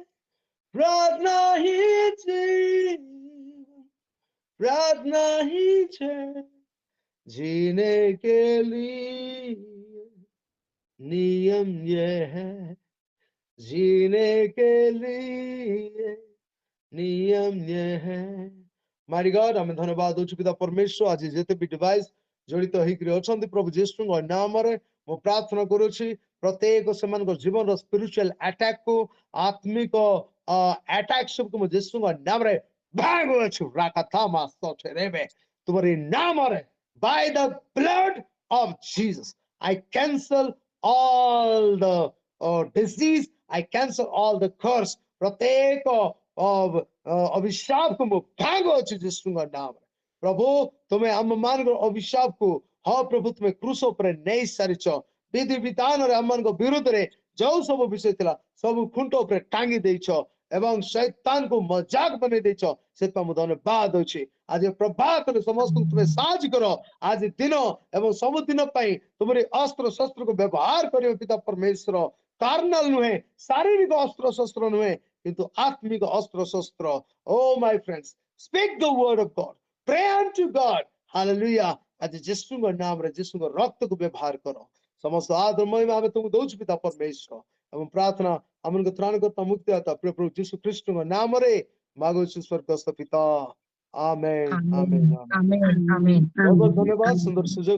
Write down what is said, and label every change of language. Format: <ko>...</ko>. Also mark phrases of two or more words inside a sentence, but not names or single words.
<hi>प्रार्थना ही जीवन, प्रार्थना ही जय, जीने के लिए नियम ये है। जीने के लिए नियम ये है।</hi> <en>my god,</en> <or>ଆମେ ଧନ୍ୟବାଦ ଦଉଛୁ ପିତା ପରମେଶ୍ୱର। ଆଜି ଯେତେ ବି ଡିଭାଇସ ଜଡ଼ିତ ହେଇକରି ଅଛନ୍ତି ପ୍ରଭୁ ଯୀଶୁଙ୍କ ନାମରେ ମୁଁ ପ୍ରାର୍ଥନା କରୁଛି, ପ୍ରତ୍ୟେକ ସେମାନଙ୍କ ଜୀବନର</or> <en>spiritual attack</en> <or>କୁ, ଆତ୍ମିକ ଆଟାକ ସବୁକୁ ମୁଁ ଯୀଶୁଙ୍କ ନାମରେ ଭାଙ୍ଗୁଅଛୁ। ରାକାଥାମା ସଚେରେବେ ତୁମରି ନାମରେ,</or> <en>by the blood of Jesus I cancel all the disease, I cancel all the curse।</en> <hi>प्रत्येक अभिशाप को</hi> <or>ମୁଁ ଭାଙ୍ଗୁଅଛି ଯୀଶୁଙ୍କ ନାମରେ। ପ୍ରଭୁ ତୁମେ ଆମ ମାନଙ୍କର ଅଭିଶାପ କୁ, ହଁ ପ୍ରଭୁ ତୁମେ କ୍ରୁଶ ଉପରେ ନେଇ ସାରିଛ। ବିଧି ବିଧାନରେ ଆମମାନଙ୍କ ବିରୁଦ୍ଧରେ ଯୋଉ ସବୁ ବିଷୟ ଥିଲା ସବୁ ଖୁଣ୍ଟ ଉପରେ ଟାଙ୍ଗି ଦେଇଛ ଏବଂ ଶୈତାନକୁ ମଜାକ ବନେଇ ଦେଇଛ। ସେଥିପାଇଁ ମୁଁ ଧନ୍ୟବାଦ ଦଉଛି। ଆଜି ପ୍ରଭାତରେ ସମସ୍ତଙ୍କୁ ତୁମେ ସାହାଯ୍ୟ କର। ଆଜି ଦିନ ଏବଂ ସବୁଦିନ ପାଇଁ ତୁମରି ଅସ୍ତ୍ର ଶସ୍ତ୍ରକୁ ବ୍ୟବହାର କରିବ ପିତା ପରମେଶ୍ୱର। କାର୍ନାଲ ନୁହେଁ, ଶାରୀରିକ ଅସ୍ତ୍ର ଶସ୍ତ୍ର ନୁହେଁ, କିନ୍ତୁ ଆତ୍ମିକ ଅସ୍ତ୍ର ଶସ୍ତ୍ର।</or> <en>Oh my friends, speak the word of God, pray unto God, hallelujah।</en> <or>ଆଜି ଯୀଶୁଙ୍କ ନାମରେ ଯୀଶୁଙ୍କ ରକ୍ତକୁ ବ୍ୟବହାର କର। ସମସ୍ତ ଆଦର ମହିମା ଆମେ ତୁମକୁ ଦଉଛୁ ପିତା ପରମେଶ୍ୱର ଏବଂ ପ୍ରାର୍ଥନା ଆମକୁ ତ୍ରାଣକର୍ତ୍ତା ମୁକ୍ତିଦାତା ପ୍ରିୟ ପ୍ରଭୁ ଯୀଶୁ ଖ୍ରୀଷ୍ଟଙ୍କ ନାମରେ ମାଗୁଛୁ ସ୍ୱର୍ଗସ୍ଥ ପିତା। ଆମେନ୍ ଆମେନ୍ ଆମେନ୍। ଆମେନ୍ ଆମେନ୍। ବହୁତ ବହୁତ ଧନ୍ୟବାଦ। ସୁନ୍ଦର ସୁଯୋଗ</or>